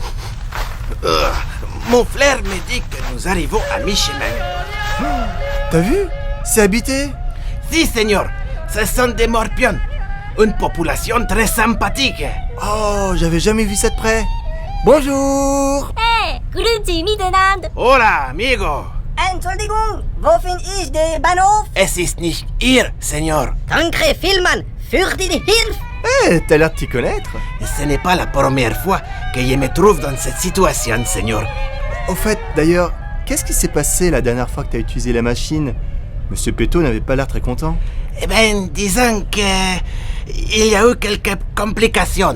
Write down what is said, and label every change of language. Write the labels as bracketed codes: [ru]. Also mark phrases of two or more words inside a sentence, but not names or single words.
[fr] Mon flair me dit que nous arrivons à mi-chemin. T'as vu? C'est habité. Si, Seigneur. Ce sont des morpions. Une population très sympathique. Oh, j'avais jamais vu ça de près. Bonjour! [gsw] Grüezi miteinander. [es] Hola, amigo. [de] Entschuldigung, wofür ist der Bahnhof? Es ist nicht ihr, Seigneur. Danke vielmals für die Hilfe. [fr] Eh, t'as l'air de t'y connaître. Et ce n'est pas la première fois que je me trouve dans cette situation, Seigneur. Au fait, d'ailleurs, qu'est-ce qui s'est passé la dernière fois que t'as utilisé la machine? Monsieur Petto n'avait pas l'air très content. Eh bien, disons que... il y a eu quelques complications.